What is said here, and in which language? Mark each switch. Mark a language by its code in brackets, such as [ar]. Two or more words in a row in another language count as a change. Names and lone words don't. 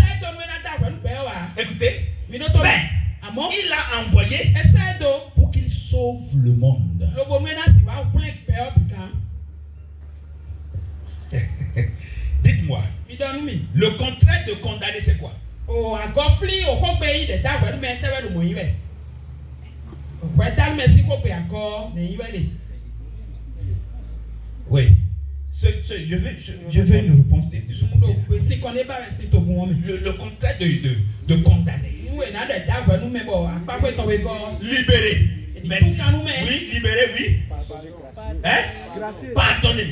[fr] Écoutez, mais il l'a envoyé pour qu'il sauve le monde. Dites-moi, le contraire de condamner, c'est quoi? [ee] Oh, a gofli o ko be yi de da gbe me tewe lu mo yi we. O ko da me si ko be a go ne yi we le. [fr] Oui. Je veux une réponse de ce côté. Le contraire de condamner. Libérer. Merci. Oui, libérer, oui. Hein? Pardonner.